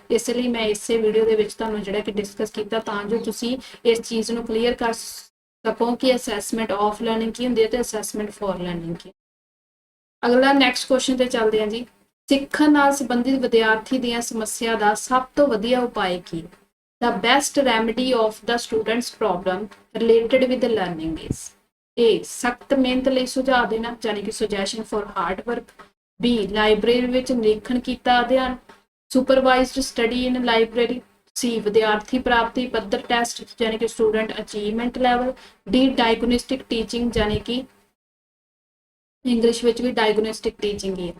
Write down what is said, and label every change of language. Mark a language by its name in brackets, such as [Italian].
[Punjabi] ਇਸ ਲਈ ਮੈਂ ਇਸੇ ਵੀਡੀਓ ਦੇ ਵਿੱਚ ਤੁਹਾਨੂੰ ਜਿਹੜਾ ਕਿ ਡਿਸਕਸ ਕੀਤਾ ਤਾਂ ਜੋ ਤੁਸੀਂ ਇਸ ਚੀਜ਼ ਨੂੰ ਕਲੀਅਰ ਕਰ ਸਕੋ ਕਿ ਅਸੈਸਮੈਂਟ ਆਫ ਲਰਨਿੰਗ ਕੀ ਹੁੰਦੀ ਹੈ ਤੇ ਅਸੈਸਮੈਂਟ ਫॉर ਲਰਨਿੰਗ ਕੀ। ਅਗਲਾ ਨੈਕਸਟ ਕੁਐਸਚਨ ਤੇ ਚੱਲਦੇ ਹਾਂ ਜੀ। ਸਿੱਖਣ ਨਾਲ ਸੰਬੰਧਿਤ ਵਿਦਿਆਰਥੀ ਦੀਆਂ ਸਮੱਸਿਆ ਦਾ ਸਭ ਤੋਂ ਵਧੀਆ ਉਪਾਅ ਕੀ ਹੈ। [English] The best remedy of the student's problem related with the learning is A. [Punjabi] ਸਖਤ ਮਿਹਨਤ ਲਈ ਸੁਝਾਅ ਦੇਣਾ, ਯਾਨੀ ਕਿ [English] Suggestion for hard work. [Punjabi] B. Library ਵਿੱਚ ਨਿਰੀਖਣ ਕੀਤਾ ਅਧਿਐਨ, [English] Supervised study in library. [Punjabi] C. ਵਿਦਿਆਰਥੀ ਪ੍ਰਾਪਤੀ ਪੱਧਰ ਟੈਸਟ, ਯਾਨੀ ਕਿ [English] Student achievement level. [Punjabi] D. Diagnostic teaching, ਯਾਨੀ ਕਿ ਇੰਗਲਿਸ਼ ਵਿੱਚ ਵੀ ਡਾਇਗਨੋਸਟਿਕ ਟੀਚਿੰਗ ਹੀ ਹੈ।